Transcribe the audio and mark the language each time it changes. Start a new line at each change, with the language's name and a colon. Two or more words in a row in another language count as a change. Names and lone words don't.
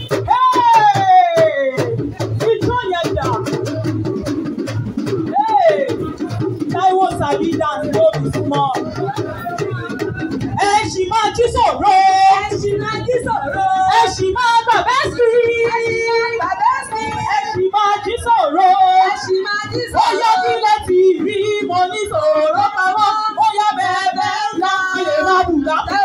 Yoruba: Hey! Ijó yẹn dà. Hey!
Nigerian Pidgin: Táíwò sabi dance no be small.
Yoruba: Ẹ ṣì máa jí sọ̀rọ̀. Ẹ ṣì máa jí sọ̀rọ̀. Ẹ ṣì máa gbà bẹ́ẹ̀ sí. Ẹ ṣì máa gbà bẹ́ẹ̀ sí. Ẹ ṣì máa jí sọ̀rọ̀. Ẹ ṣì máa jí Ó yá, sọ̀rọ̀. kí lẹ ti rí? Mo ní sọ̀rọ̀ pamọ́. Ó yá, bẹ́ẹ̀ bẹ́ẹ̀ ńlá. A lè máa bùgá.